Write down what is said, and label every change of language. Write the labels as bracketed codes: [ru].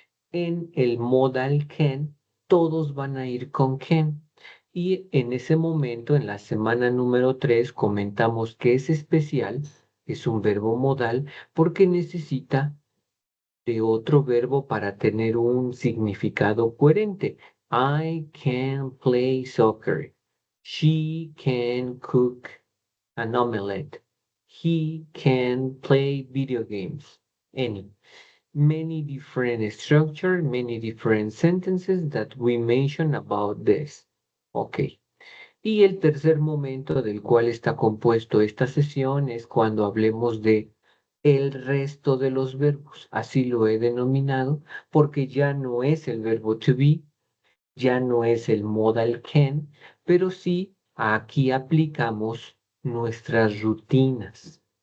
[es] En el modal can, todos van a ir con can. Y en ese momento, en la semana número 3 comentamos que es especial, es un verbo modal, porque necesita de otro verbo para tener un significado coherente. [en] I can play soccer. She can cook an omelette. He can play video games. Any. Many different structures, many different sentences that we mention about this. Ok. [es] Y el tercer momento del cual está compuesto esta sesión es cuando hablemos de el resto de los verbos. Así lo he denominado porque ya no es el verbo to be, ya no es el modal can, pero sí aquí aplicamos nuestras rutinas.